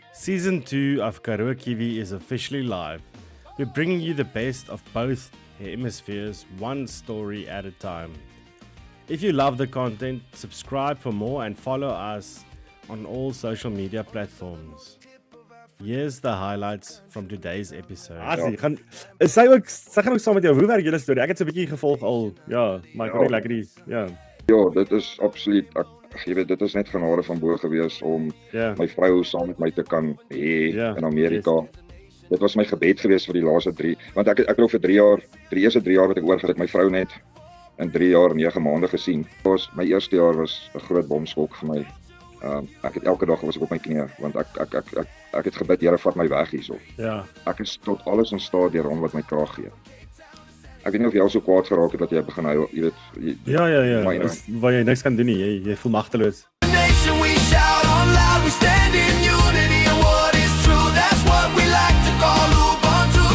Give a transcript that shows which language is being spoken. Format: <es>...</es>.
<en>Season 2 of Karua Kiwi is officially live. We're bringing you the best of both hemispheres, one story at a time. If you love the content, subscribe for more and follow us on all social media platforms. Here's the highlights from today's episode.</en> <af>Sy gaan ook saam met jou. Hoe werk julle storie? Ek het so 'n bietjie gevolg al. Ja, maar ek kon nie lekker die Ja, dit is absoluut jy weet dit is net genade van bo gewees om my vrou saam met my te kan hê in Amerika. Dit was my gebed gewees vir die laaste 3, want ek het al vir 3 jaar, die eerste 3 jaar wat ek oorgegaan het, my vrou net in 3 jaar en 9 maande gesien. My eerste jaar was 'n groot bomskok vir my. Ek het elke dag was ek op my knieë want ek het gebid, Here, vat my weg hierso. Ja. Ek is tot alles in staat deur hom wat my krag gee. Ek weet nie of jy al so kwaad geraak het dat jy begin huil, jy weet. Ja. Waar jy niks kan doen nie. Jy voel magteloos.</af> <en>Nation, we shout on loud, we stand in unity, and what is true, that's what we like to call Ubuntu.</en>